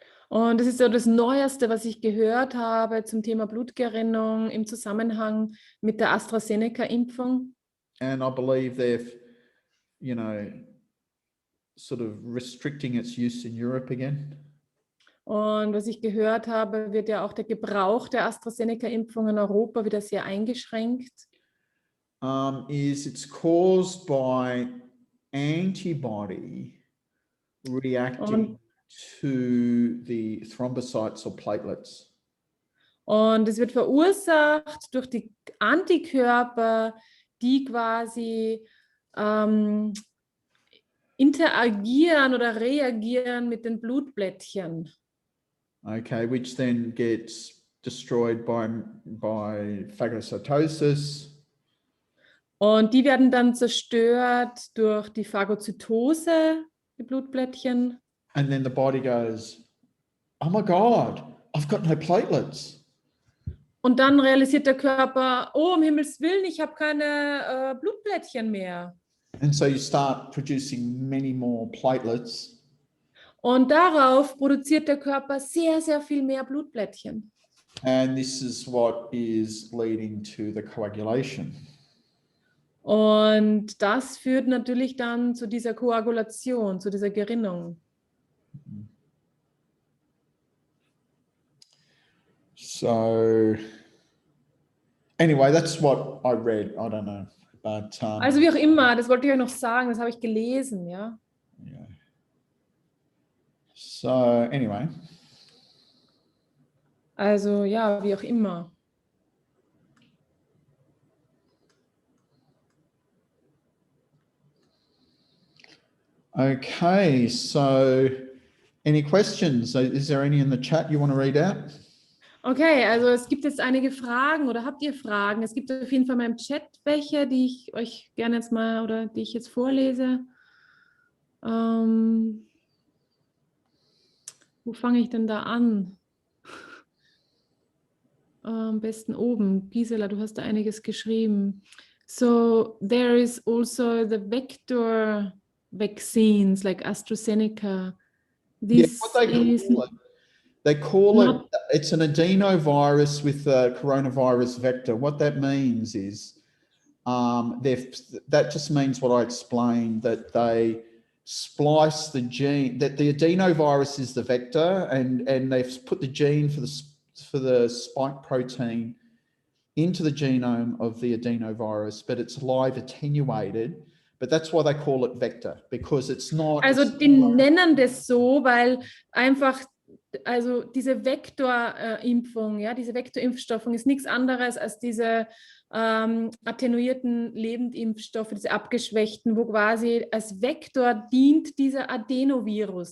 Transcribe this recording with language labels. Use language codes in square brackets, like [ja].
[de] Und das ist so das Neueste, was ich gehört habe zum Thema Blutgerinnung im Zusammenhang mit der AstraZeneca-Impfung. [en] And I believe they're, sort of restricting its use in Europe again. [de] Und was ich gehört habe, wird ja auch der Gebrauch der AstraZeneca-Impfung in Europa wieder sehr eingeschränkt. [en] Is it's caused by antibody reacting to the thrombocytes or platelets. [de] Und es wird verursacht durch die Antikörper, die quasi interagieren oder reagieren mit den Blutplättchen. [en] Okay, which then gets destroyed by phagocytosis. [de] Und die werden dann zerstört durch die Phagozytose, die Blutplättchen. [en] And then the body goes, oh my God, I've got no platelets. [de] Und dann realisiert der Körper, oh, um Himmels Willen, ich habe keine Blutplättchen mehr. [en] And so you start producing many more platelets. [de] Und darauf produziert der Körper sehr, sehr viel mehr Blutplättchen. [en] And this is what is leading to the coagulation. [de] Und das führt natürlich dann zu dieser Koagulation, zu dieser Gerinnung. [en] So, anyway, that's what I read. I don't know. But, [de] also wie auch immer, das wollte ich euch noch sagen, das habe ich gelesen, ja. [en] Yeah. So, anyway. [de] Also ja, wie auch immer. [en] Okay, so any questions? Is there any in the chat you want to read out? [de] Okay, also es gibt jetzt einige Fragen oder habt ihr Fragen? Es gibt auf jeden Fall mal im Chat welche, die ich euch gerne jetzt mal oder die ich jetzt vorlese. Wo fange ich denn da an? Am besten oben. Gisela, du hast da einiges geschrieben. [en] So there is also the vector vaccines like AstraZeneca. This they call it, it's an adenovirus with a coronavirus vector. What that means is, that just means what I explained, that they splice the gene, that the adenovirus is the vector, and they've put the gene for the spike protein into the genome of the adenovirus, but it's live attenuated. But that's why they call it vector, because it's not. [de] Also die nennen das so, weil einfach, also diese Vektorimpfung, ja, diese Vektorimpfstoffe ist nichts anderes als diese attenuierten Lebendimpfstoffe, diese abgeschwächten, wo quasi als Vektor dient dieser Adenovirus.